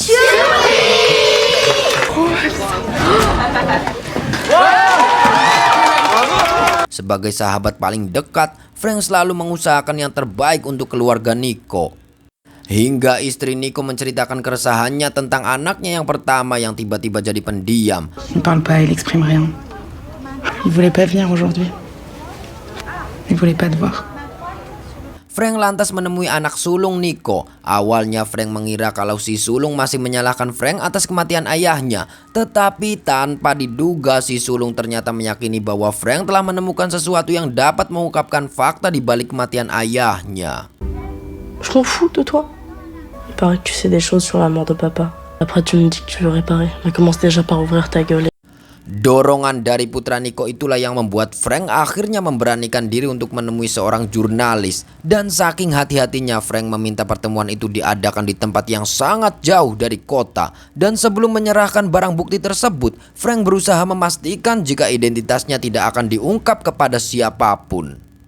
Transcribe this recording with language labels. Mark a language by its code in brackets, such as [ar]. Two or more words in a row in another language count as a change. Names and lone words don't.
[id] Sebagai sahabat paling dekat, Frank selalu mengusahakan yang terbaik untuk keluarga Nico. Hingga istri Nico menceritakan keresahannya tentang anaknya yang pertama yang tiba-tiba jadi pendiam. [fr] Il parle pas, il exprime rien. Il voulait pas venir aujourd'hui. Il voulait pas te voir. [id] Frank lantas menemui anak sulung Nico. Awalnya Frank mengira kalau si sulung masih menyalahkan Frank atas kematian ayahnya. Tetapi tanpa diduga si sulung ternyata meyakini bahwa Frank telah menemukan sesuatu yang dapat mengungkapkan fakta di balik kematian ayahnya. [fr] Je m'en fous de toi. Il paraît que tu sais des choses sur la mort de papa. Après tu me dis que tu veux réparer. Mais commence déjà par ouvrir ta gueule. [id] Dorongan dari putra Nico itulah yang membuat Frank akhirnya memberanikan diri untuk menemui seorang jurnalis. Dan saking hati-hatinya, Frank meminta pertemuan itu diadakan di tempat yang sangat jauh dari kota. Dan sebelum menyerahkan barang bukti tersebut, Frank berusaha memastikan jika identitasnya tidak akan diungkap kepada siapapun.